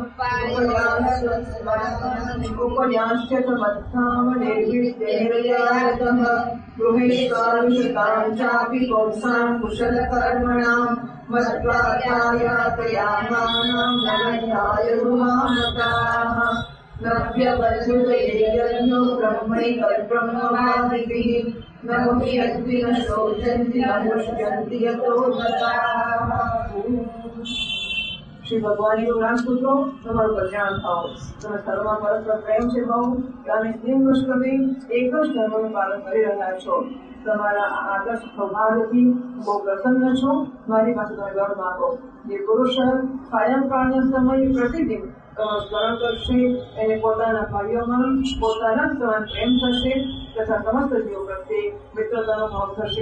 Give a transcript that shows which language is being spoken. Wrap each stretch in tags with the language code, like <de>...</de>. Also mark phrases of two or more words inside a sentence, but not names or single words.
<sa>उपयाश्च मत्थामनिर्विद्येरयातः गृहेष्वाविषतां चापि पुंसां कुशलकर्मणां मद्वार्यायातयामानां नमन्याय गुहामताः नव्यवधुतैर्यज्ञो ब्रह्मैकब्रह्मवादिभिः न मुह्यन्ति न शोचन्ति न मुष्यन्ति यतो गताः।</sa> <gu>શ્રી ભગવાન કો રાજપુત્રો તમારું કલ્યાણ થાઓ। તમે સર્વમાં પરસ્પર પ્રેમ છે ભાવ અને સ્નેહવશ તમે એક જ ધર્મનું પાલન કરી રહ્યા છો। તમારા આદર્શ સ્વભાવથી બહુ પ્રસન્ન છો। મારી પાસે તમે વર માંગો। જે પુરુષ સાયંકાળના સમયે પ્રતિદિન તમારું સ્મરણ કરશે એને પોતાના ભાઈઓમાં પોતાના સમાન પ્રેમ થશે તથા સમસ્ત જીવો પ્રત્યે મિત્રતાનો ભાવ થશે।</gu>